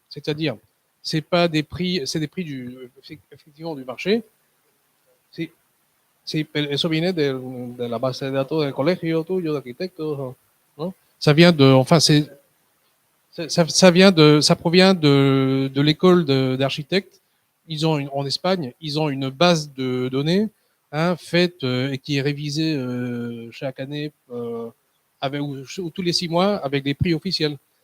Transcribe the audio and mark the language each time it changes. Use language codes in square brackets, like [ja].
[fr] C'est-à-dire, c'est pas des prix, c'est des prix effectivement du marché. [es] Eso viene de la base de datos del colegio tuyo, de arquitectos, ¿no? [fr] Ça vient de, enfin, ça provient de l'école d'architectes. En Espagne, ils ont une base de données faite et qui est révisée chaque année ou tous les 6 mois avec des prix officiels.